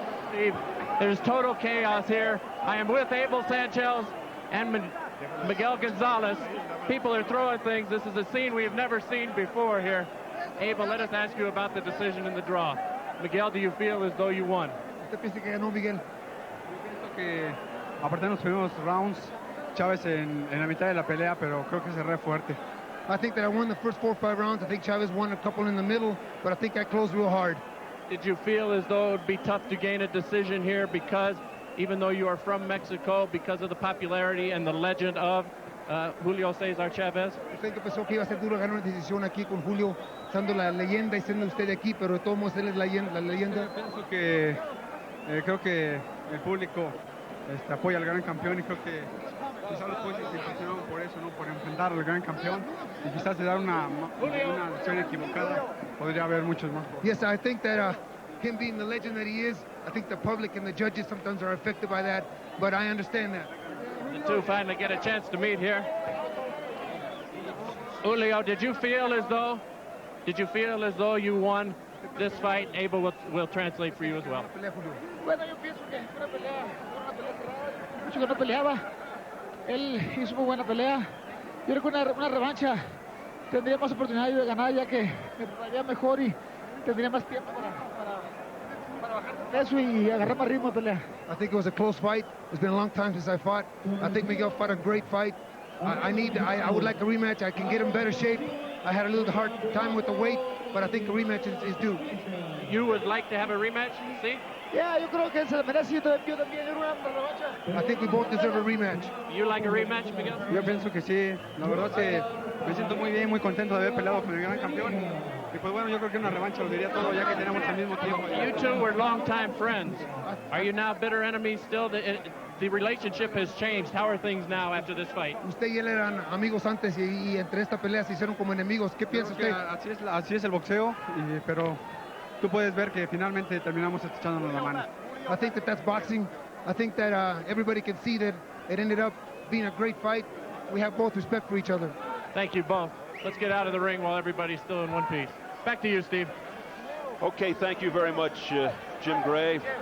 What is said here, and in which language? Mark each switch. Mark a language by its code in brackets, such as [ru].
[en] Steve, there's total chaos here. I am with Abel Sanchez and Miguel Gonzalez. People are throwing things. This is a scene we have never seen before here. Abel, let us ask you about the decision in the draw. Miguel, do you feel as though you won? [es] ¿Usted piensa que ganó Miguel? Yo pienso que aparte de los primeros rounds, Chavez en la mitad de la pelea, pero creo que cerré fuerte. [en] I think that I won the first 4 or 5 rounds. I think Chavez won a couple in the middle, but I think I closed real hard. Did you feel as though it would be tough to gain a decision here because, even though you are from Mexico, because of the popularity and the legend of Julio Cesar Chavez? [es] Usted pensó que iba a ser duro ganar una decisión aquí con Julio, estando la leyenda y siendo usted de aquí, pero de todos modos él es la leyenda. Pienso que creo que el público apoya al gran campeón y creo que quizás los jueces se impresionaron por eso, ¿no? Por enfrentar al gran campeón y quizás de dar una decisión equivocada podría haber muchos más. [en] Yes, I think that him being the legend that he is, I think the public and the judges sometimes are affected by that, but I understand that. The two finally get a chance to meet here. Julio, did you feel as though you won this fight? Abel will translate for you as well. [es] Bueno, yo pienso que fue una pelea cerrada. Mucho que no peleaba. Él hizo muy buena pelea. Yo creo que una revancha tendría más oportunidad de ganar, ya que me prepararía mejor y tendría más tiempo para bajar de peso y agarrar más ritmo de pelea. [en] I think it was a close fight. It's been a long time since I fought. I think Miguel fought a great fight. I would like a rematch. I can get him better shape. I had a little hard time with the weight, but I think a rematch is due. You would like to have a rematch? See? [es] Yeah, yo creo que se merece. Yo también una revancha. [en] I think we both deserve a rematch. You like a rematch, Miguel? [es] Yo pienso que sí. La verdad que me siento muy bien, muy contento de haber peleado con el gran campeón. Y pues bueno, yo creo que una revancha lo diría todo, ya que tenemos al mismo tiempo. [en] You two were longtime friends. Are you now bitter enemies still? The relationship has changed. How are things now after this fight? [es] Usted y él eran amigos antes y entre esta pelea se hicieron como enemigos. ¿Qué piensa usted? Así es el boxeo, pero tú puedes ver que finalmente terminamos echándonos la mano. [en] I think that's boxing. I think that everybody can see that it ended up being a great fight. We have both respect for each other. Thank you both. Let's get out of the ring while everybody's still in one piece. Back to you, Steve. Okay, thank you very much, Jim Gray.